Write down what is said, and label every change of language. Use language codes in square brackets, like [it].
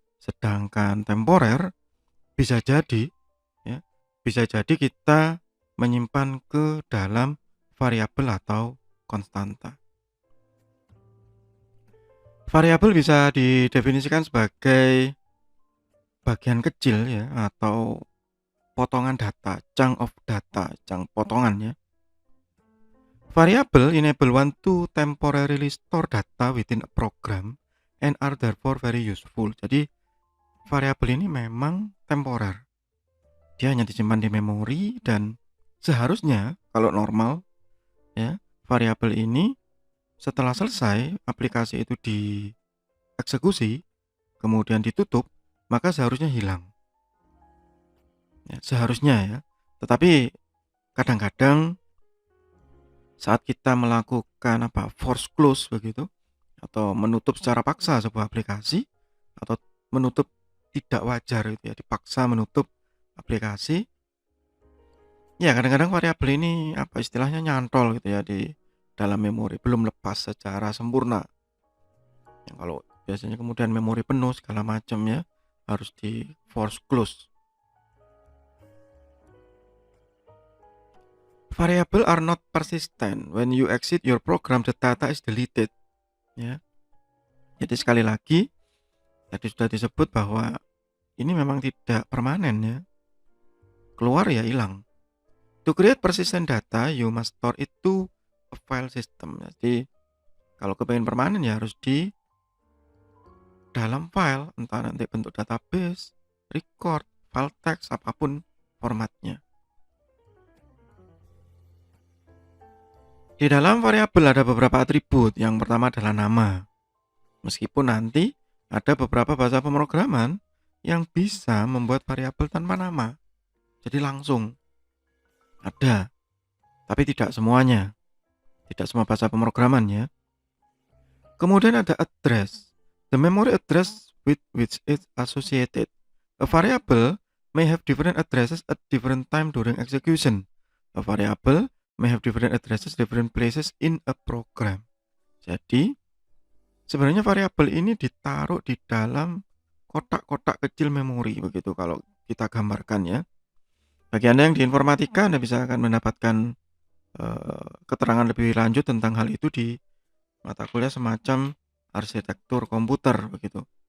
[id] Sedangkan temporer bisa jadi bisa jadi kita menyimpan ke dalam variabel atau konstanta. Variabel bisa didefinisikan sebagai bagian kecil atau potongan data, [en] chunk of data, [id] chunk potongan ya. [en] Variable enable one to temporarily store data within a program and are therefore very useful. [id] Jadi variabel ini memang temporer. Dia hanya disimpan di memori dan seharusnya kalau normal variabel ini setelah selesai aplikasi itu dieksekusi kemudian ditutup, maka seharusnya hilang. Seharusnya Tetapi kadang-kadang saat kita melakukan force close begitu atau menutup secara paksa sebuah aplikasi atau menutup tidak wajar dipaksa menutup aplikasi. Kadang-kadang variabel ini istilahnya nyantol di dalam memori, belum lepas secara sempurna. Kalau biasanya kemudian memori penuh segala macam harus di force close. [en] Variable are not persistent. When you exit your program, the data is deleted. [id] Jadi sekali lagi, tadi sudah disebut bahwa ini memang tidak permanen Keluar hilang. [en] To create persistent data, you must store it to a file system. [id] Jadi kalau kepengen permanen harus di dalam file, entah nanti bentuk database, record, file text, apapun formatnya. Di dalam variabel ada beberapa atribut. Yang pertama adalah nama. Meskipun nanti ada beberapa bahasa pemrograman yang bisa membuat variabel tanpa nama. Jadi langsung ada. Tapi tidak semuanya. Tidak semua bahasa pemrograman Kemudian ada address. [en] The memory address with which it's associated. A variable may have different addresses at different time during execution. A variable may have different addresses different places in a program. [id] Jadi sebenarnya variabel ini ditaruh di dalam kotak-kotak kecil memori begitu kalau kita gambarkan Bagi Anda yang di informatika, Anda bisa akan mendapatkan keterangan lebih lanjut tentang hal itu di mata kuliah semacam arsitektur komputer begitu.